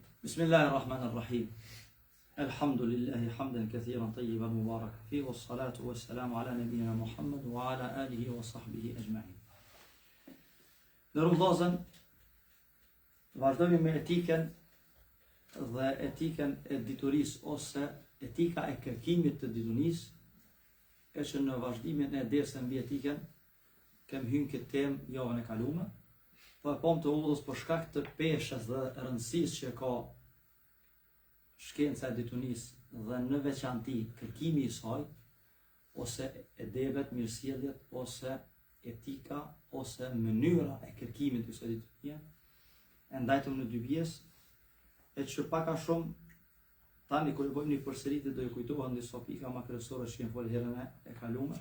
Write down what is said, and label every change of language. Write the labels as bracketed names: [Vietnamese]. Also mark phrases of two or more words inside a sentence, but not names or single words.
[Arabic] بسم الله الرحمن الرحيم الحمد لله حمدا كثيرا طيبا مباركا فيه والصلاة والسلام على نبينا محمد وعلى آله وصحبه أجمعين. [Albanian] Ndërru vllazën, vazhdojmë me etikën dhe etikën e diturisë ose etika e kërkimit të diturisë, e që në vazhdimin e dersën mbi etikën kem hyrë këtë temë javën e kaluar, po e pam të udhës për shkak të peshës dhe rëndësisë që ka shkenca e diturisë dhe në veçanti kërkimi i saj, ose edebet, mirësjelljet, ose etika ose mënyra e kërkimit të kësaj diturie, e ndajtëm në dy pjesë, e që pak a shumë tani kur bëjmë një përsëritje do ju kujtohen disa pika më kryesore që kemi folur herën e kaluar.